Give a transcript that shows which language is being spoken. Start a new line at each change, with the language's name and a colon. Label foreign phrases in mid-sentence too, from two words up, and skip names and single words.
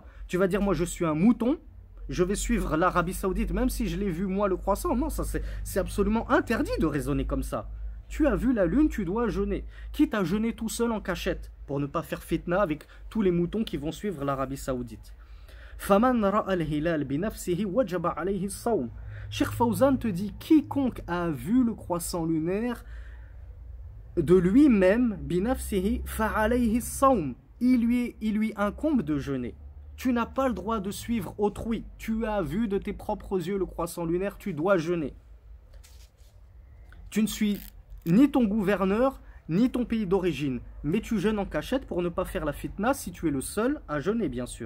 French: Tu vas dire, moi, je suis un mouton. Je vais suivre l'Arabie Saoudite, même si je l'ai vu, moi, le croissant. Non, ça c'est absolument interdit de raisonner comme ça. Tu as vu la lune, tu dois jeûner. Quitte à jeûner tout seul en cachette, pour ne pas faire fitna avec tous les moutons qui vont suivre l'Arabie Saoudite.
Arabic: فمن رأى الهلال بنفسه وجب عليه الصوم.
French: Cheikh Fawzan te dit quiconque a vu le croissant lunaire de lui-même
Arabic: بنفسه فعليه الصوم.
French: Il lui incombe de jeûner. Tu n'as pas le droit de suivre autrui. Tu as vu de tes propres yeux le croissant lunaire, tu dois jeûner. Tu ne suis ni ton gouverneur, ni ton pays d'origine, mais tu jeûnes en cachette pour ne pas faire la fitna si tu es le seul à jeûner, bien sûr.